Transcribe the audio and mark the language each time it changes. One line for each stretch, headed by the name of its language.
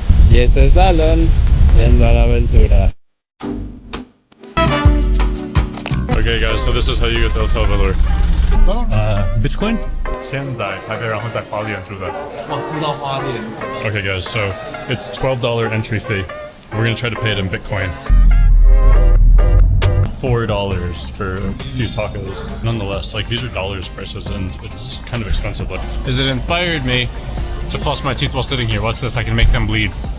Spanish: Y ese es Alan, yendo a la aventura.
English: Okay guys, so this is how you get to El Salvador. Bitcoin?
Chinese: 先在台北，然后再花莲住的。哇，住到花莲。
English: Okay guys, so it's $12 entry fee. We're gonna try to pay it in Bitcoin. $4 for a few tacos. Nonetheless, like these are dollars prices and it's kind of expensive. Like, Is it inspired me to floss my teeth while sitting here? Watch this, I can make them bleed.